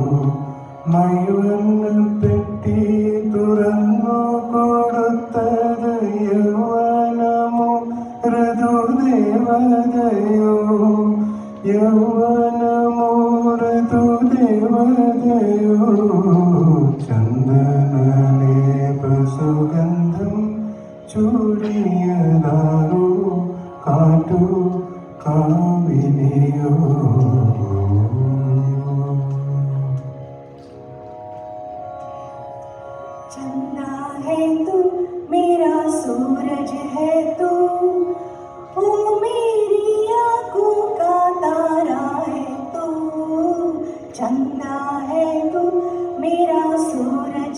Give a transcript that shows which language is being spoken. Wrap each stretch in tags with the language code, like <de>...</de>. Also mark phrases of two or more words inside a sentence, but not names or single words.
<ml>മൈവന്നപ്പെട്ടി തുറന്നു കൊടുത്തത് യൗവനമോ ഋതുദേവതയോ യൗവനമോ ഋതുദേവതയോ ചന്ദനലേപ സുഗന്ധം ചൂടിയതാരോ കാറ്റു കാമിനിയോ</ml> <hi>चंदा है तू मेरा सूरज है तू ओ मेरी आंखों का तारा है तू चंदा है तू मेरा सूरज</hi>